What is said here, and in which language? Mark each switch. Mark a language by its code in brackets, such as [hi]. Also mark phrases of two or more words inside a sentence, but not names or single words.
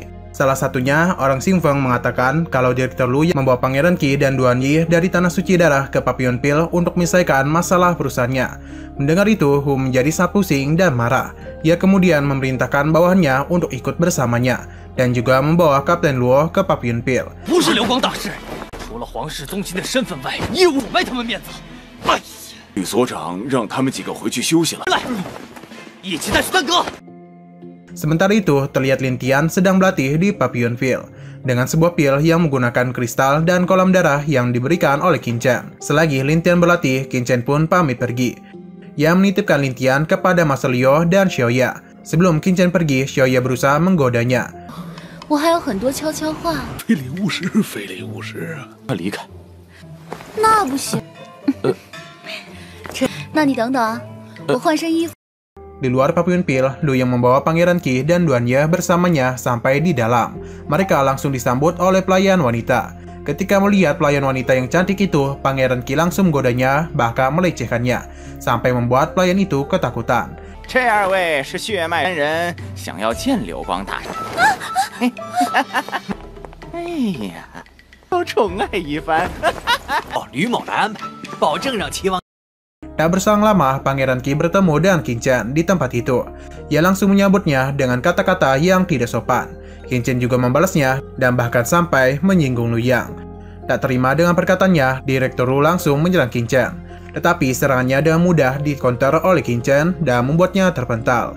[id] Salah satunya, orang Xifeng mengatakan kalau Direktur Lu yang membawa Pangeran Qi dan Duan Yi dari Tanah Suci Darah ke Papillonville untuk menyelesaikan masalah perusahaannya. Mendengar itu, Hu menjadi sangat pusing dan marah. Ia kemudian memerintahkan bawahannya untuk ikut bersamanya, dan juga membawa Kapten Luo ke Papillonville. [zh] 不是流光大师，除了皇室宗亲的身份外，也忤卖他们面子。哎呀，吕所长让他们几个回去休息了。来，一起带去丹阁。 [id] Sementara itu, terlihat Lin Tian sedang berlatih di Papillonville dengan sebuah pil yang menggunakan kristal dan kolam darah yang diberikan oleh Qin Chen. Selagi Lin Tian berlatih, Qin Chen pun pamit pergi. Ia menitipkan Lin Tian kepada Master Liu dan Xiaoya. Sebelum Qin Chen pergi, Xiaoya berusaha menggodanya. [zh] 我还有很多悄悄话。非礼勿视，非礼勿视啊！快离开！那不行。那你等等啊，我换身衣服。 [id] Di luar Papillonville, Lu yang membawa Pangeran Qi dan Duan Ye bersamanya sampai di dalam. Mereka langsung disambut oleh pelayan wanita. Ketika melihat pelayan wanita yang cantik itu, Pangeran Qi langsung menggodanya, bahkan melecehkannya, sampai membuat pelayan itu ketakutan. [zh] 这二位是血脉人，想要见流光大师。哎呀，要宠爱一番。哦，吕某来安排，保证让齐王。 [id] Tak berselang lama, Pangeran Qi bertemu dengan Qin Chen di tempat itu. Ia langsung menyambutnya dengan kata-kata yang tidak sopan. Qin Chen juga membalasnya dan bahkan sampai menyinggung Lu Yang. Tak terima dengan perkataannya, Direktur Wu langsung menyerang Qin Chen. Tetapi serangannya dengan mudah dikonter oleh Qin Chen dan membuatnya terpental.